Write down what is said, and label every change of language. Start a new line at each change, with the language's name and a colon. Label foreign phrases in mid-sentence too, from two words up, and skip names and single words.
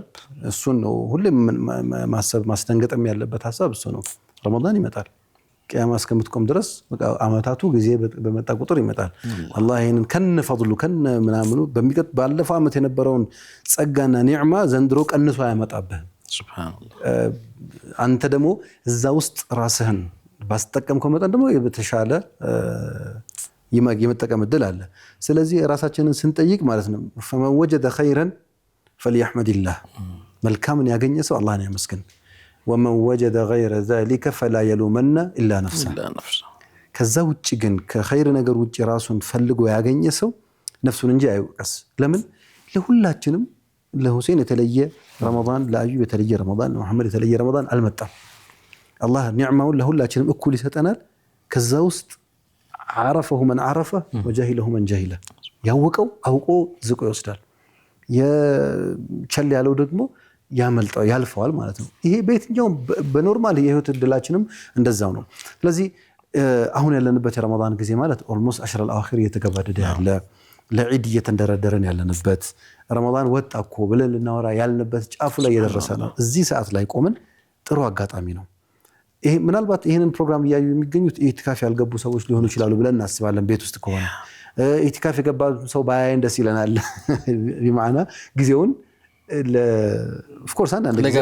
Amharic: እሱን ነው ሁሌ ማሰብ ማስደንገጥም ያለበት ሀሳብ እሱ ነው። ረመዳን ይመጣል ቅያማ እስከምትቆም ድረስ አመታቱ ጊዜ በመጣ ቁጥር ይመጣል። አላህ ይሄንን ከነ ፈضሉ ከነ ምናምኑ ባለፈው አመት የነበረውን ጸጋና ኒዕማ ዘንድሮ ቀንሶ ያመጣብህ። ሱብሃንአላህ። አንተ ደግሞ እዛ ውስጥ ራስህን ባስጠቀምከው መጠን ደግሞ የተሻለ የመጠቀም እድል አለ። ስለዚህ ራሳችንን ስንጠይቅ ማለት ነው
Arabic: فمن وجد خيرا فليحمد الله
Amharic: መልካምን ያገኘ ሰው አላህን ያመስግን።
Arabic: ومن وجد غير ذلك فلا يلومن الا نفسه
Amharic: ከዛ ውጪ ግን ከኸይር ነገር ውጪ ራሱን ፈልጎ ያገኘ ሰው ነፍሱን እንጂ አይወቀስ። ለምን ለሁላችንም ለሁሴን የተለየ ረመዳን፣ ለአዩብ የተለየ ረመዳን፣ ለመሐመድ የተለየ ረመዳን አልመጣም። አላህ ኒዕማውን ለሁላችንም እኩል ይሰጠናል። ከዛ ውስጥ
Arabic: عرفه من عرفه وجهله من جهله
Amharic: ያወቀው አውቆ ዝቆ ይወስዳል። የቸል ያለው ደግሞ ያመልጣው ያልፈዋል ማለት ነው። ይሄ በየትኛውም በኖርማል የህይወት እድላችንም እንደዛው ነው። ስለዚህ አሁን ያለንበት የረመዳን ጊዜ ማለት ኦልሞስት
Arabic: عشر الأخير
Amharic: እየተገባደደ ያለ ለዒድ እየተንደረደረን ያለንበት ረመዳን ወጣ እኮ ብለን ልናወራ ያልንበት ጫፉ ላይ እየደረሰ ነው። እዚህ ሰዓት ላይ ቆመን ጥሩ አጋጣሚ ነው። ይሄ ምናልባት ይሄንን ፕሮግራም እያዩ የሚገኙት ኢቲካፍ ያልገቡ ሰዎች ሊሆኑ ይችላሉ ብለን እናስባለን። ቤት ውስጥ ከሆነ ኢቲካፍ የገባ ሰው ባያይን ደስ ይለናል። ቢማዕና ጊዜውን ኦፍኮርስ አንዳንድ ጊዜ